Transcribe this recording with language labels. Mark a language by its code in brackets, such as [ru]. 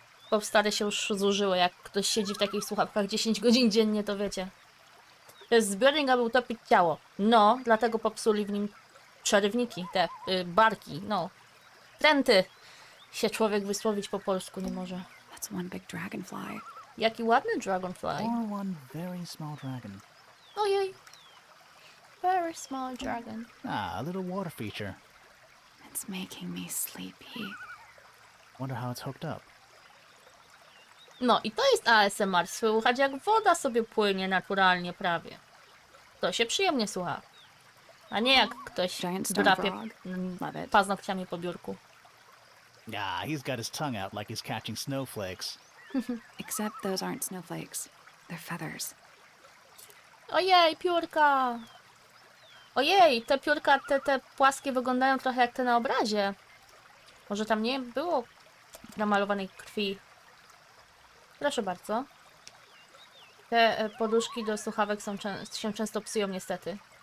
[pl] Bo stare się już zużyły, jak ktoś siedzi w takich słuchawkach 10 godzin dziennie, to wiecie. To jest zbiornik, aby utopić ciało. No, dlatego popsuli w nim przerywniki, te barki, no. Tręty się człowiek wysłowić po polsku nie może. [en] That's one big dragonfly. [pl] Jaki ładny dragonfly. [en] Or one very small dragon. [pl] Ojej. [en] Very small dragon. Ah, a little water feature. It's making me sleepy. Wonder how it's hooked up. [pl] No i to jest ASMR. Słychać jak woda sobie płynie naturalnie prawie. To się przyjemnie słucha. A nie jak ktoś [en] Giant stone [pl] drapie [en] frog. Love it. [pl] paznokciami po biurku. [en] Ah, he's got his tongue out like he's catching snowflakes. Except those aren't snowflakes. They're feathers. [pl] Ojej, piórka! Ojej, te piórka, te płaskie wyglądają trochę jak te na obrazie. Może tam nie było namalowanej krwi. Proszę bardzo. Te poduszki do słuchawek się często psują niestety.